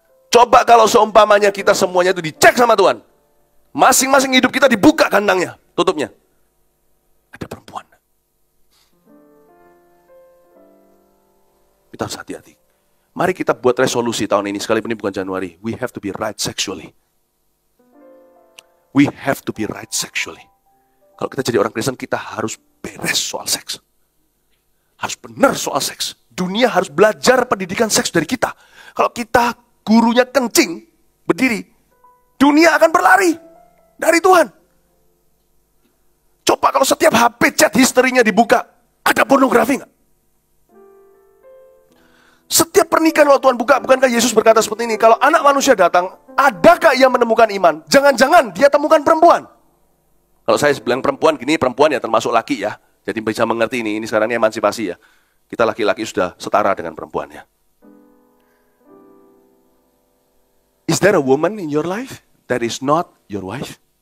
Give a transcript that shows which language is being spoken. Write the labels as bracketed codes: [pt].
[id] Coba kalau seumpamanya kita semuanya itu dicek sama Tuhan. Masing-masing hidup kita dibuka gantangnya, tutupnya. Ada perempuan. Kita harus hati-hati. Mari kita buat resolusi tahun ini, sekalipun ini bukan Januari. [en] We have to be right sexually. We have to be right sexually. [id] Kalau kita jadi orang Kristen, kita harus beres soal seks. Harus benar soal seks. Dunia harus belajar pendidikan seks dari kita. Kalau kita gurunya kencing, berdiri, dunia akan berlari dari Tuhan. Coba kalau setiap HP chat historinya dibuka, ada pornografi nggak? Setiap pernikahan kalau Tuhan buka, bukankah Yesus berkata seperti ini, kalau anak manusia datang, adakah ia menemukan iman? Jangan-jangan dia temukan perempuan. Kalau saya bilang perempuan, gini perempuan ya termasuk laki ya. Jadi bisa mengerti ini sekarang ini emansipasi ya. Kita laki-laki sudah setara dengan perempuan ya. [en] Is there a woman in your life that is not your wife?